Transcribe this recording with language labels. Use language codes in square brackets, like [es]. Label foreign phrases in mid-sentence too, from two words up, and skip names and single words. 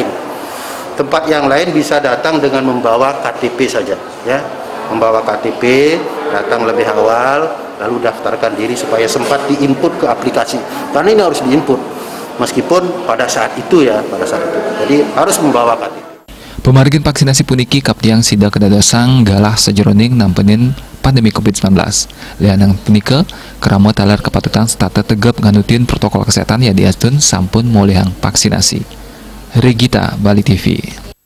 [id] Tempat yang lain bisa datang dengan membawa KTP saja ya. Membawa KTP, datang lebih awal, lalu daftarkan diri supaya sempat diinput ke aplikasi. Karena ini harus diinput, meskipun pada saat itu ya, Jadi harus membawa KTP. [ban] Pemargin vaksinasi puniki kaptiang sida kedadosang galah sejeroning nampenin pandemi COVID-19. Lianang punika, Krame taler kepatutan stata tegap nganutin [id] protokol kesehatan [ban] ya diastun sampun mulihang vaksinasi. [id] Regita, Bali TV.